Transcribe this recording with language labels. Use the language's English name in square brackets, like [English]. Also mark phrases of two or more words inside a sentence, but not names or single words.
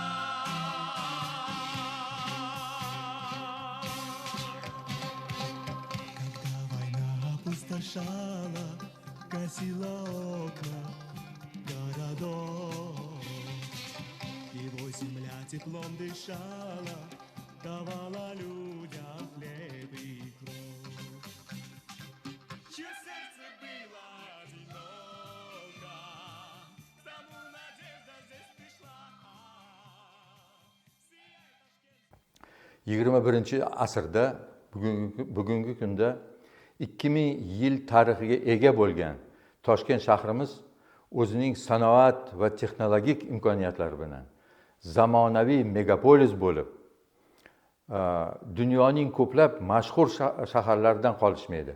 [Russian] Когда война опустошала, гасила окна городов, его земля теплом дышала, давала людям хлеб и кровь. Чье сердце было одиноко, тому надежда здесь пришла. [Uzbek] 21-asrda bugungi kunda 2000 yil tarixiga ega bo'lgan Toshkent shahrimiz o'zining sanoat va texnologik imkoniyatlari bilan zamonaviy megapolis bo'lib, dunyoning ko'plab mashhur shaharlaridan qolishmaydi.